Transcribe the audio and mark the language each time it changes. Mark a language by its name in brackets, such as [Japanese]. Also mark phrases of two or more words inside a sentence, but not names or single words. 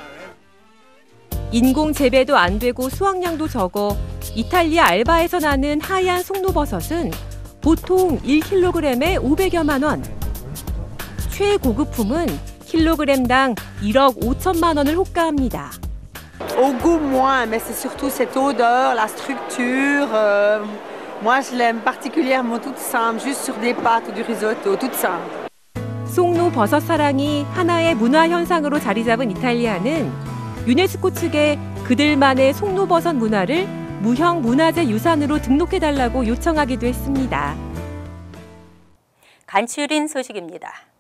[Korean] 인공 재배도 안 되고 수확량도 적어 이탈리아 알바에서 나는 하얀 송로버섯은 보통 1kg에 500여만 원. 최고급품은 킬로그램당 1억 5천만 원을 호가합니다. [French] Au goût moins, mais c'est surtout cette odeur, la structure. Moi, je l'aime particulièrement toute simple, juste sur des pâtes ou du risotto, toute simple. [Korean] 송로 버섯 사랑이 하나의 문화 현상으로 자리 잡은 이탈리아는 유네스코 측에 그들만의 송로버섯 문화를 무형 문화재 유산으로 등록해달라고 요청하기도 했습니다. 간추린 소식입니다.